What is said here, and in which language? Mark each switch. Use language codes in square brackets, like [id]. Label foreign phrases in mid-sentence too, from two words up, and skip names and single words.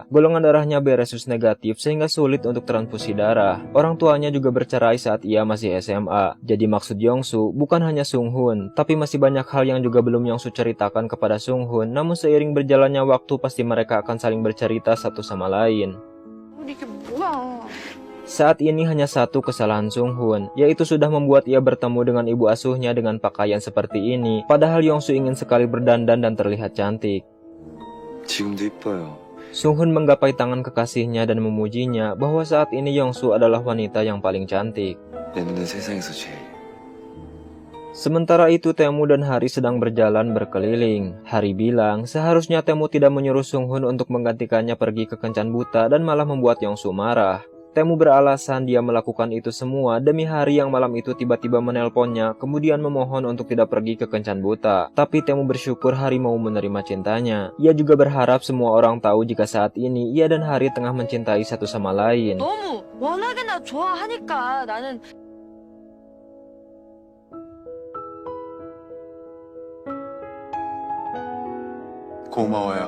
[id] Golongan darahnya B resus negatif sehingga sulit untuk transfusi darah. Orang tuanya juga bercerai saat ia masih SMA. Jadi maksud Yongsu bukan hanya Sunghun, tapi masih banyak hal yang juga belum Yongsu ceritakan kepada Sunghun. Namun seiring berjalannya waktu pasti mereka akan saling bercerita satu sama lain. [ko] 이게 뭐야? [id] Saat ini hanya satu kesalahan Sunghun, yaitu sudah membuat ia bertemu dengan ibu asuhnya dengan pakaian seperti ini, padahal Yongsu ingin sekali berdandan dan terlihat cantik. [ko] 지금도 이뻐요. [id] Sunghun menggapai tangan kekasihnya dan memujinya bahwa saat ini Yongsu adalah wanita yang paling cantik. [ko] 내 눈엔 세상에서 제일. [id] Sementara itu Temu dan Hari sedang berjalan berkeliling. Hari bilang seharusnya Temu tidak menyuruh Sunghun untuk menggantikannya pergi ke kencan buta dan malah membuat Yongsu marah. Temu beralasan dia melakukan itu semua demi Hari yang malam itu tiba-tiba menelponnya kemudian memohon untuk tidak pergi ke kencan buta. Tapi Temu bersyukur Hari mau menerima cintanya. Ia juga berharap semua orang tahu jika saat ini ia dan Hari tengah mencintai satu sama lain. [ko] 너무 워낙에 나 좋아하니까 나는. 고마워요.